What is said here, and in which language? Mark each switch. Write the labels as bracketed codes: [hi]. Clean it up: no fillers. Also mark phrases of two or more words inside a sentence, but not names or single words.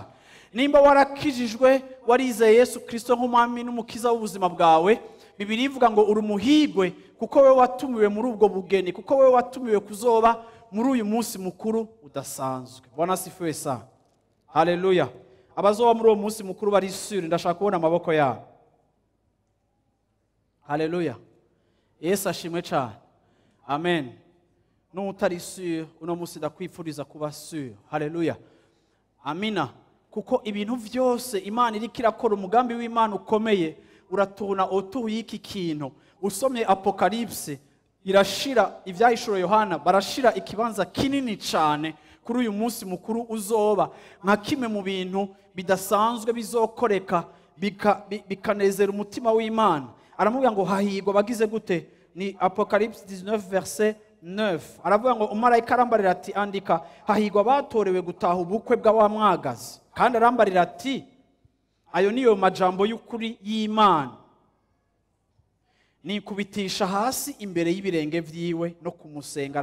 [rn] Nimba warakijijwe, warizeye Yesu Kristo nk'umwami n'umukiza w'ubuzima bwawe, Bibiliya ivuga ngo uri umuhigwe, kuko wewe watumiwe muri ubwo bugeni, kuko wewe watumiwe kuzoba muri uyu munsi mukuru udasanzwe. [sw] Bwana asifiwe sana. [rn] Haleluya. Abazoba muri uwo munsi mukuru bari sure, ndashaka kubona amaboko yabo. Haleluya. Yesu ashimwe cyane. Amen. N'utari sure uno munsi ndakwifuriza kuba sure. Haleluya. Amina. Kuko ibintu byose Imana iriko irakora, umugambi w'Imana ukomeye uratuna otuye iki kintu. Usomye Apocalypse irashira ivyahishuro Yohana, barashira ikibanza kinini cyane kuri uyu munsi mukuru uzoba nka kimwe mu bintu bidasanzwe bizokoreka bikanezera umutima w'Imana. Aramubwira ngo hahigwa bagize gute, ni Apocalypse 19 verset 9. Aravuga ngo umarayika arambarira ati, andika hahigwa batorewe gutaha ubukwe bw'abamwagazi. Kandi arambarira ati, ayo niyo majambo y'ukuri y'Imana. Ni kubitisha hasi imbere y'ibirenge vyiwe no kumusenga.